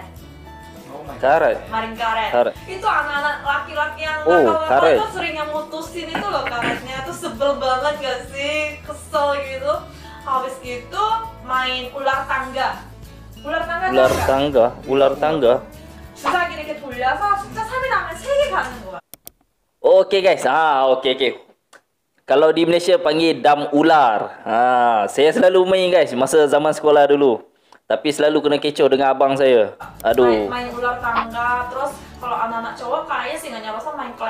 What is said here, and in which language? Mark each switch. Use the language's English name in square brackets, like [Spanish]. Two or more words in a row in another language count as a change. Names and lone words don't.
[Indonesian] Karet. Main karet. Itu anak-anak laki-laki yang karet itu sering yang mutusin itu loh karetnya, tuh sebel banget gak sih, kesel gitu. Habis gitu main ular tangga. Ular tangga. [Korean] 주사기 이렇게 돌려서 숫자 3이 나면 3개 가는 거야. [Indonesian] Oke guys. Oke. [Malay] Kalau di Malaysia panggil dam ular. Saya selalu main guys masa zaman sekolah dulu. Tapi selalu kena kecoh dengan abang saya. Aduh. [Indonesian] Main ular tangga, terus kalau anak-anak cowok kayaknya sih nggak nyala main kelereng